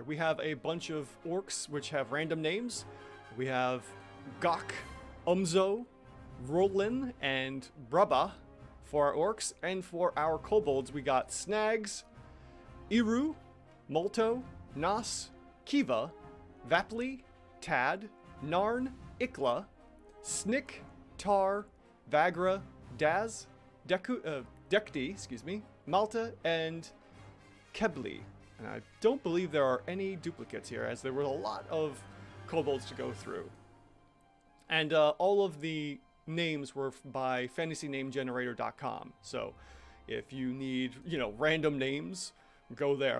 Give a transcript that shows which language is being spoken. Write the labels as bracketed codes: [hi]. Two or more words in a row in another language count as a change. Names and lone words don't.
[en] We have a bunch of Orcs which have random names. We have Gok, Umzo, Rolin, and Braba for our Orcs. And for our Kobolds, we got Snags, Iru, Molto, Nas, Kiva, Vapli, Tad, Narn, Ikla, Snick, Tar, Vagra, Daz, Dekti, Malta, and Kebli. And I don't believe there are any duplicates here, as there were a lot of Kobolds to go through. And all of the names were by fantasynamegenerator.com. So if you need, random names, go there.